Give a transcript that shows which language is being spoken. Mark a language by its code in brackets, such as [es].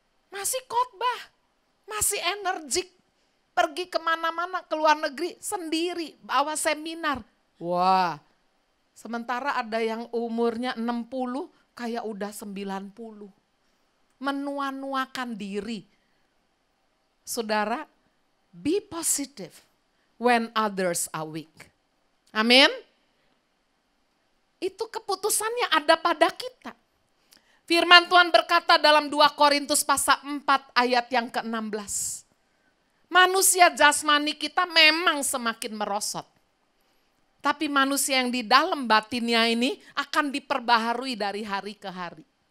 [id] Masih khotbah, masih energik. Pergi kemana-mana ke luar negeri sendiri, bawa seminar. Wah, sementara ada yang umurnya 60, kayak udah 90. Menua-nuakan diri. Saudara, [en] be positive when others are weak. [id] Amin. Itu keputusannya ada pada kita. Firman Tuhan berkata dalam 2 Korintus pasal 4 ayat yang ke-16. Manusia jasmani kita memang semakin merosot. Tapi manusia yang di dalam batinnya ini akan diperbaharui dari hari ke hari.